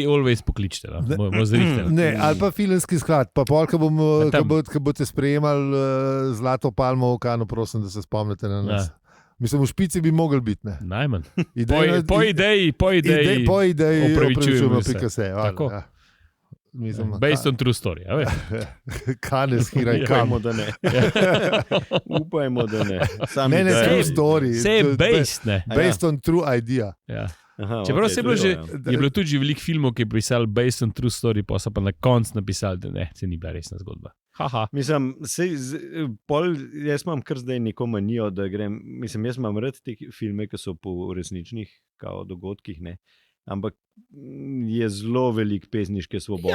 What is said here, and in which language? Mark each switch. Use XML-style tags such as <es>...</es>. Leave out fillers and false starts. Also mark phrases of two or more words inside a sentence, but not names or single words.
<sl>always pokličite. Ne, ali pa filmski sklad. Pa pol, ko boste sprejemali Zlato palmo v Kanu, prosim, da se spomnite na nas. Mislim, v špici bi mogli biti. Najmanj. Po ideji. Opravičujemo, pika se. Tako.</sl> <en>Based on true story. Kanes, hiraj,</en> <sl>kamo, da ne. Upajmo, da ne.</sl> <en>Ne, true story.</en> <sl>Vse je based, ne.</sl> <en>Based on true idea.</en> <sl>Ja. Čeprav je bilo tudi veliko filmov, ki je pisal</sl> <en>based on true story,</en> <sl>pa so pa na koncu napisali, da ne, se ni bila resna zgodba. Mislim, jaz imam kar zdaj neko manijo, da grem, mislim, jaz imam rad te filme, ki so po resničnih dogodkih, ne. Ampak je zelo velik pesniške svobode.</sl>